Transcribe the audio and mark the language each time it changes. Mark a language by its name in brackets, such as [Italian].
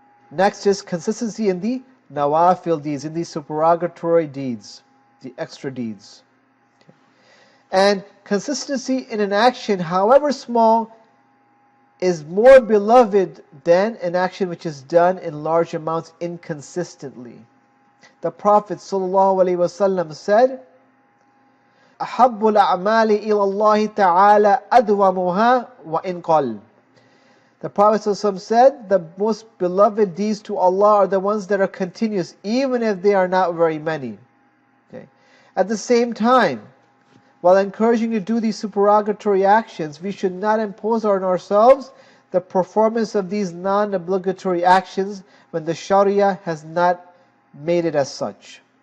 [English] Next is consistency in the nawafil deeds, in the supererogatory deeds, the extra deeds. Okay. And consistency in an action, however small, is more beloved than an action which is done in large amounts inconsistently. The Prophet ﷺ said, [Arabic] أَحَبُّ الْأَعْمَالِ إِلَى اللَّهِ تَعَالَى أَدْوَمُهَا وَإِنْ قَلَّ. [English] The Prophet ﷺ said, the most beloved deeds to Allah are the ones that are continuous, even if they are not very many. Okay. At the same time, while encouraging you to do these supererogatory actions, we should not impose on ourselves the performance of these non-obligatory actions when the Sharia has not made it as such.